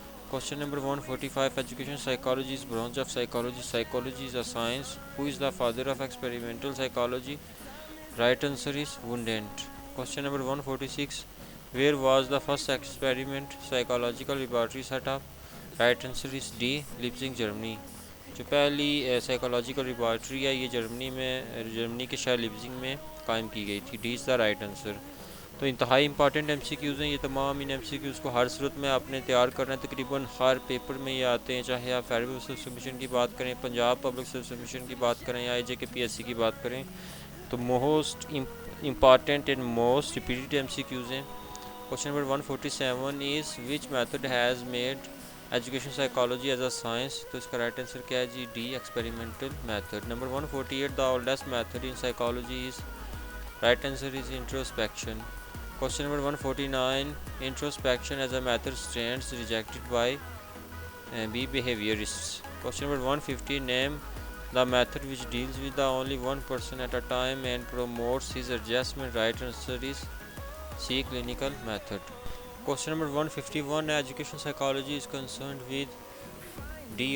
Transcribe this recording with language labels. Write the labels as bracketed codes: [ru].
[en] Question number 145. Education psychology is branch of psychology. Psychology is a science. Who is the father of experimental psychology? Right answer is Wundt. Question number 146. Where was the first experiment psychological laboratory set up? Right answer is D. Leipzig, Germany. [hi] जो पहली psychological laboratory है ये Germany के शहर लिप्जिंग में कायम की गई थी. [en] D is the right answer. [hi] तो इंतहाई इंपॉर्टेंट एमसीक्यूज़ हैं ये तमाम. इन एमसीक्यूज़ को हर सूरत में आपने तैयार करना है. तकरीबन हर पेपर में ये आते हैं, चाहे आप फेडरल सिविल कमीशन की बात करें, पंजाब पब्लिक सिविल कमीशन की बात करें या IJKPSC की बात करें, तो [en] most important and most repeated MCQs [hi] हैं. [en] Question number 147 is which method has made education psychology as a science. [hi] तो इसका राइट आंसर क्या है जी? D. Experimental method. Number 148. [en] The oldest method in psychology is. Right answer is introspection. Question number 149. Introspection as a method stands rejected by B behaviourists. Question number 150. Name the method which deals with the only one person at a time and promotes his adjustment. Right answer is C. clinical method. Question number 151. Education psychology is concerned with D.